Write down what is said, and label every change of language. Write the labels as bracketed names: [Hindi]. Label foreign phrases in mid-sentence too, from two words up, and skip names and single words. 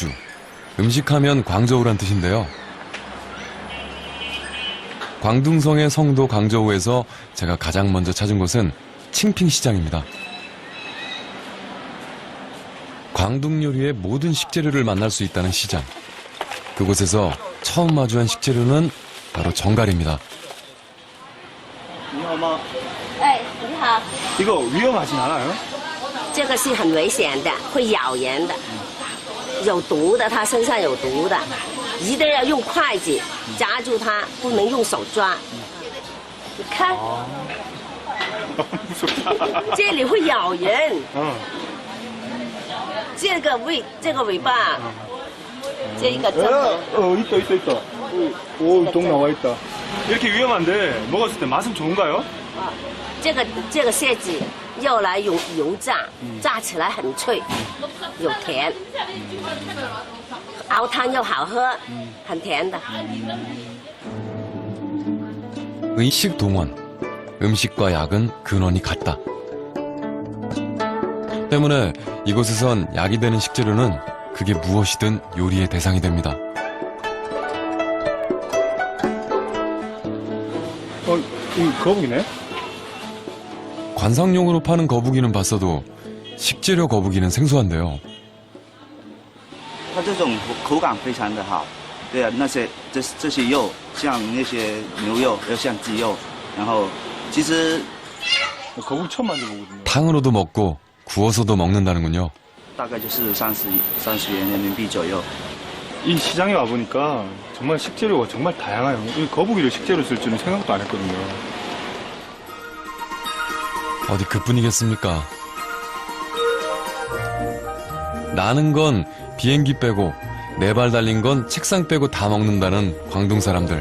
[Korean] 음식하면 광저우란 뜻인데요. 광둥성의 성도 광저우에서 제가 가장 먼저 찾은 곳은 칭핑시장입니다. 광둥 요리의 모든 식재료를 만날 수 있다는 시장. 그곳에서 처음 마주한 식재료는 바로 정갈입니다. [Chinese] 你好吗？哎，你好， [Korean] 이거 위험하진 않아요? [Chinese] 这个是很危险的，会咬人的，有毒的，它身上有毒的，一定要用筷子夹住它，不能用手抓。你看， [Korean] 무섭다. [Chinese] 这里会咬人， [Korean] 어. [Chinese] 这个尾巴，这个针头， [Korean] 있다. 오, 똥 나와 있다. 이렇게 위험한데 먹었을 때 맛은 좋은가요? [Chinese] 这个蟹子要来用油炸，炸起来很脆，有甜，熬汤又好喝，很甜的。 [Korean] 의식 동원. 음식과 약은 근원이 같다. 때문에 이곳에선 약이 되는 식재료는 그게 무엇이든 요리의 대상이 됩니다. 이 거북이네? 관상용으로 파는 거북이는 봤어도 식재료 거북이는 생소한데요. [Chinese] 它这种口感非常的好，对啊，这些肉，像那些牛肉，又像鸡肉，然后其实 [Korean] 거북이 처음 만져보거든요. 탕으로도 먹고 구워서도 먹는다는군요. [Chinese] 大概就是30元人民币左右。 [Korean] 이 시장에 와보니까 정말 식재료가 정말 다양해요. 이 거북이를 식재료 쓸 줄은 생각도 안 했거든요. 어디 그뿐이겠습니까? 나는 건 비행기 빼고 네 발 달린 건 책상 빼고 다 먹는다는 광둥 사람들.